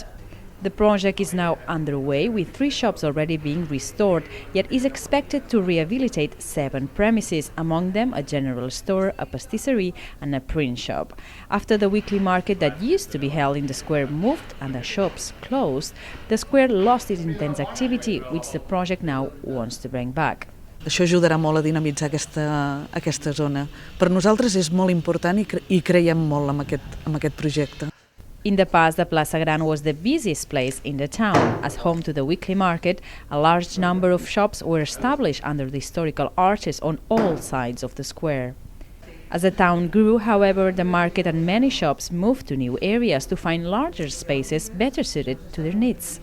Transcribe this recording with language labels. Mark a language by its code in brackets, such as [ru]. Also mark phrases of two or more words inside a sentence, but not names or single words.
[en] The project is now underway, with 3 shops already being restored, yet is expected to rehabilitate 7 premises, among them a general store, a pastisserie and a print shop. After the weekly market that used to be held in the square moved and the shops closed, the square lost its intense activity, which the project now wants to bring back. [ca] Això ajudarà molt a dinamitzar aquesta zona. Per nosaltres és molt important i creiem molt en aquest projecte. [en] In the past, the Plaça Gran was the busiest place in the town. As home to the weekly market, a large number of shops were established under the historical arches on all sides of the square. As the town grew, however, the market and many shops moved to new areas to find larger spaces better suited to their needs.